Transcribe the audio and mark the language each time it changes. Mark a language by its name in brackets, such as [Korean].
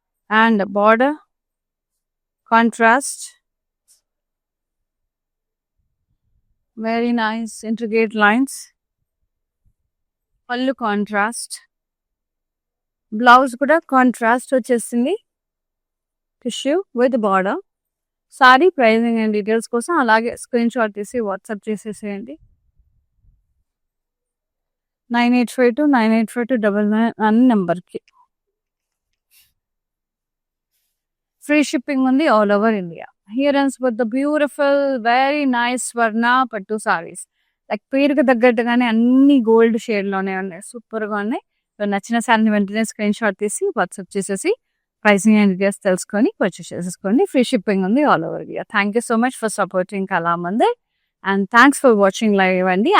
[English] And border contrast, very nice intricate lines, pallu contrast, blouse కూడా contrast వచ్చేసింది, tissue with border. Sari pricing and details [Telugu] కోసం అలాగే screen shot తీసి WhatsApp చేసేసేయండి 9852985299 అనే నెంబర్కి. [English] free shipping [Telugu] ఉంది [English] All over India. Here ends with the beautiful, very nice స్వర్ణ పట్టు సారీస్. [Telugu] లైక్ పేరుకి తగ్గట్టుగానే అన్ని గోల్డ్ షేడ్లోనే ఉన్నాయి, సూపర్గా ఉన్నాయి. నచ్చిన శారీని వెంటనే స్క్రీన్ షాట్ తీసి వాట్సాప్ చేసేసి [English] pricing and details [Telugu] తెలుసుకొని పర్చేస్ చేసేసుకోండి. [English] free shipping [Telugu] ఉంది [English] All over India. Thank you so much for supporting Kalamandir and thanks for watching live అండి.